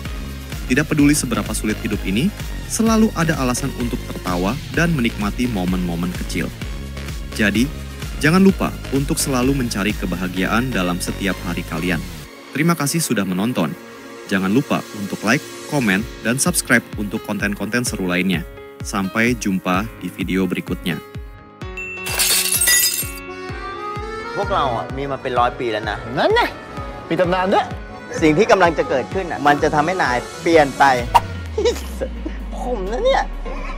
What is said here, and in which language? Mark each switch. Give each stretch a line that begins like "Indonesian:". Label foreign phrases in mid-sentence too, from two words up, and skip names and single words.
Indonesian: Tidak peduli seberapa sulit hidup ini, selalu ada alasan untuk tertawa dan menikmati momen-momen kecil. Jadi, jangan lupa untuk selalu mencari kebahagiaan dalam setiap hari kalian. Terima kasih sudah menonton. Jangan lupa untuk like, komen, dan subscribe untuk konten-konten seru lainnya. Sampai jumpa di video berikutnya.
Thai: พวกเราอ่ะมีมาเป็น100 ปีแล้วนะ นั่นไงมีตำนานด้วย สิ่งที่กำลังจะเกิดขึ้นอ่ะมันจะทำให้นายเปลี่ยนไปผมนะเนี่ย